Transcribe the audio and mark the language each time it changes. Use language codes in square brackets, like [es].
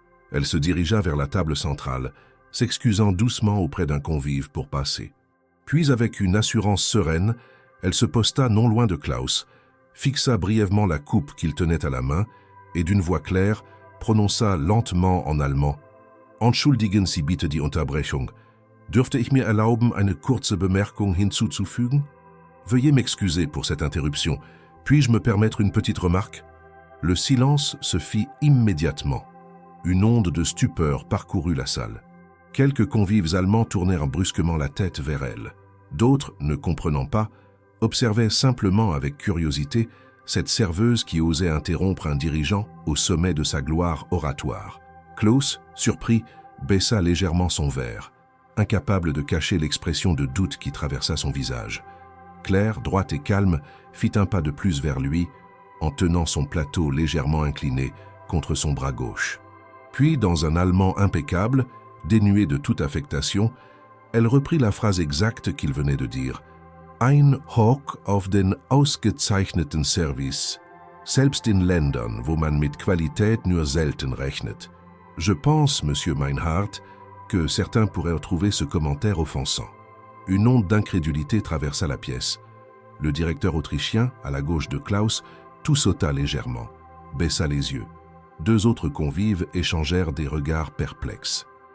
[fr] Elle se dirigea vers la table centrale, s'excusant doucement auprès d'un convive pour passer. Puis, avec une assurance sereine, elle se posta non loin de Klaus, fixa brièvement la coupe qu'il tenait à la main et, d'une voix claire, prononça lentement en allemand « [de] Entschuldigen Sie bitte die Unterbrechung. Dürfte ich mir erlauben, eine kurze Bemerkung hinzuzufügen? [fr] Veuillez m'excuser pour cette interruption. Puis-je me permettre une petite remarque ?» Le silence se fit immédiatement. Une onde de stupeur parcourut la salle. Quelques convives allemands tournèrent brusquement la tête vers elle. D'autres, ne comprenant pas, observaient simplement avec curiosité cette serveuse qui osait interrompre un dirigeant au sommet de sa gloire oratoire. Klaus, surpris, baissa légèrement son verre, incapable de cacher l'expression de doute qui traversa son visage. Claire, droite et calme, fit un pas de plus vers lui, en tenant son plateau légèrement incliné contre son bras gauche. Puis, dans un allemand impeccable, dénué de toute affectation, elle reprit la phrase exacte qu'il venait de dire. [de] Ein Hoch auf den ausgezeichneten Service, selbst in Ländern, wo man mit Qualität nur selten rechnet. [fr] Je pense, monsieur Meinhardt, que certains pourraient trouver ce commentaire offensant. Une onde d'incrédulité traversa la pièce. Le directeur autrichien, à la gauche de Klaus, tout sauta légèrement, baissa les yeux. Deux autres convives échangèrent des regards perplexes.